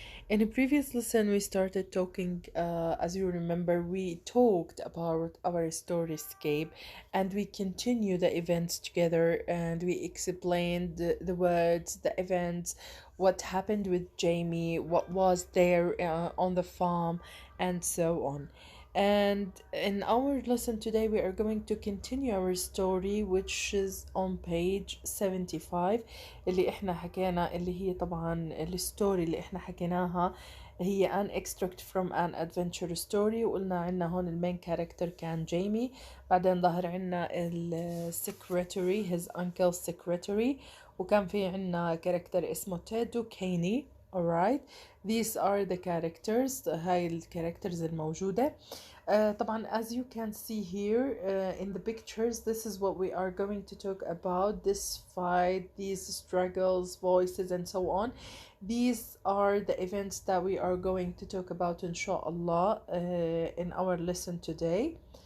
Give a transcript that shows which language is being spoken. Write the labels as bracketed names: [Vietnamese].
[English] In a previous lesson, we started talking, as you remember, we talked about our storyscape and we continue the events together and we explained the words, the events, what happened with Jamie, what was there on the farm, and so on. And in our lesson today, we are going to continue our story, which is on page 75. [Arabic] اللي احنا حكينا اللي هي طبعا الستوري اللي احنا حكيناها هي [English] an extract from an adventure story. [Arabic] وقلنا عنا هون المين كاركتر كان جيمي، بعدين ظهر عنا السكرتري [English] his uncle's secretary، [Arabic] وكان في عنا كاركتر اسمه تيد وكيني. [English] alright, these are the characters، [Arabic] هاي الكاركترز الموجودة. طبعا [English] as you can see here in the pictures, this is what we are going to talk about, this fight, these struggles, voices, and so on. These are the events that we are going to talk about inshallah in our lesson today.